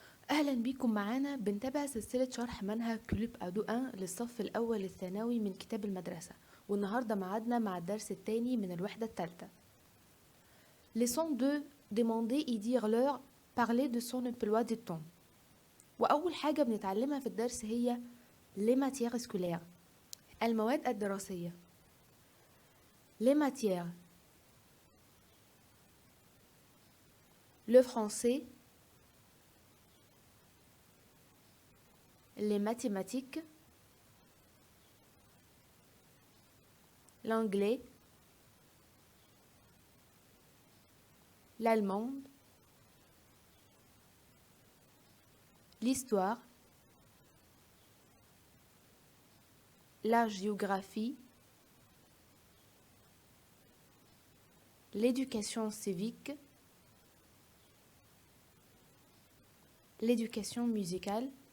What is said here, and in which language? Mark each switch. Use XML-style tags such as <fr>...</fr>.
<ar>أهلا بيكم معانا بنتابع سلسلة شرح منهج كلوب أدو 1 للصف الأول الثانوي من كتاب المدرسة، والنهاردة معادنا مع الدرس الثاني من الوحدة الثالثة.</ar> <fr>Leçon 2 demander et dire l'heure, parler de son emploi du temps.</fr> <ar>وأول حاجة بنتعلمها في الدرس هي</ar> <fr>les matières scolaires،</fr> <ar>المواد الدراسية.</ar> <fr>les matières: le français, les mathématiques, l'anglais, l'allemand, l'histoire, la géographie, l'éducation civique, l'éducation musicale,</fr>